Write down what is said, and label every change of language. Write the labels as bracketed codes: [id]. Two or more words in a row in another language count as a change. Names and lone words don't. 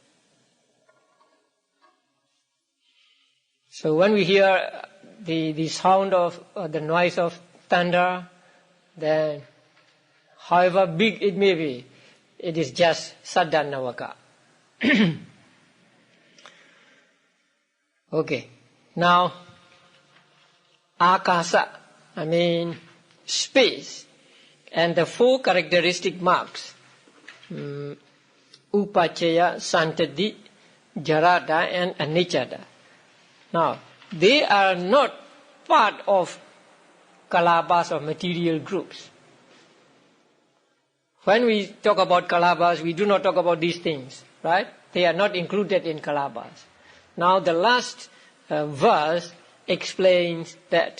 [en] So when we hear the sound of the noise of thunder, then however big it may be, it is just saddhanavaka. Okay. Now, akasa, space, and the 4 characteristic marks, [pi] upachaya, santati, jarada, and anicca. [en] Now, they are not part of kalabas or material groups. When we talk about kalabas, we do not talk about these things, right? They are not included in kalabas. Now, the last verse explains that.